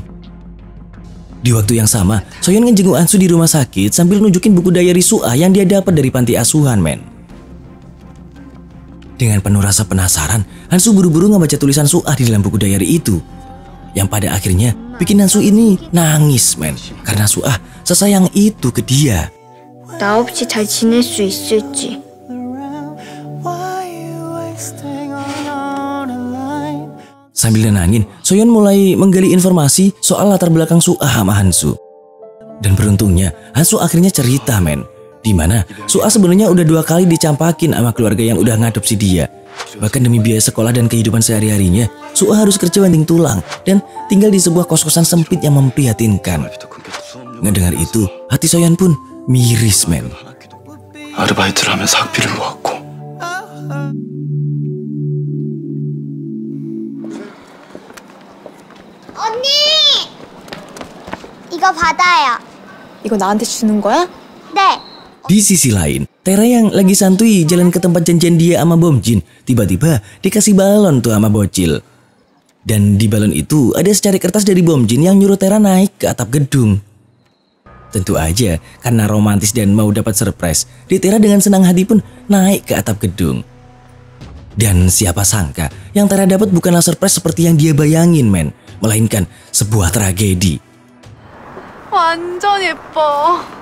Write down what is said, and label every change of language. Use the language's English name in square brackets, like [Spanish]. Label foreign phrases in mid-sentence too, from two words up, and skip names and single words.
[Indonesian] Di waktu yang sama, Soyeon ngejenguk Hansu di rumah sakit sambil nunjukin buku diary Suah yang dia dapat dari panti asuhan men. Dengan penuh rasa penasaran, Hansu buru-buru ngebaca tulisan Suah di dalam buku diary itu. Yang pada akhirnya bikin Hansu ini nangis men. Karena Suah sesayang itu ke dia. [Korean] 나 없이 잘 지낼 수 있을지. [Indonesian] Sambil nenangin, Soyeon mulai menggali informasi soal latar belakang Suah sama Hansu. Dan beruntungnya, Hansu akhirnya cerita men. Dimana Suah sebenarnya udah 2 kali dicampakin sama keluarga yang udah ngadopsi dia. Bahkan demi biaya sekolah dan kehidupan sehari-harinya, Suah harus kerja banting tulang dan tinggal di sebuah kos-kosan sempit yang memprihatinkan. Ngedengar itu, hati Soyeon pun miris men. [Korean] 아르바이트를 하면서 학비를 모았고. 언니! 이거 받아요. 이거 나한테 주는 거야? 네. [Indonesian] Di sisi lain, Tera yang lagi santuy jalan ke tempat janjian dia sama Bom Jin, tiba-tiba dikasih balon tuh sama bocil. Dan di balon itu ada secari kertas dari Bom Jin yang nyuruh Tera naik ke atap gedung. Tentu aja, karena romantis dan mau dapat surprise, Tera dengan senang hati pun naik ke atap gedung. Dan siapa sangka, yang Tera dapat bukanlah surprise seperti yang dia bayangin men, melainkan sebuah tragedi. [Korean] 완전 예뻐.